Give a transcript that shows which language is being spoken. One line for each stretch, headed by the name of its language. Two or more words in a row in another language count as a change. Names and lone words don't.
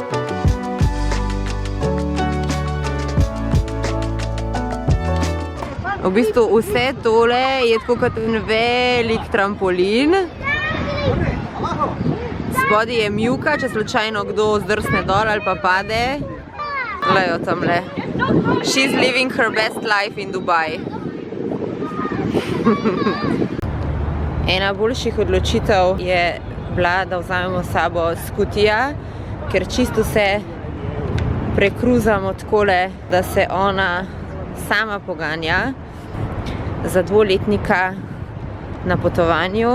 Slovenian: V bistvu vse tole je tako kot en velik trampolin. Spodaj je mivka, če slučajno kdo zdrsne dol ali pa pade. Gledajo tamle.
English: She's living her best life in Dubai.
Slovenian: Ena boljših odločitev je bila, da vzamemo s sabo skutija, ker čisto se prekruzamo takole, da se ona sama poganja za 2-letnika na potovanju.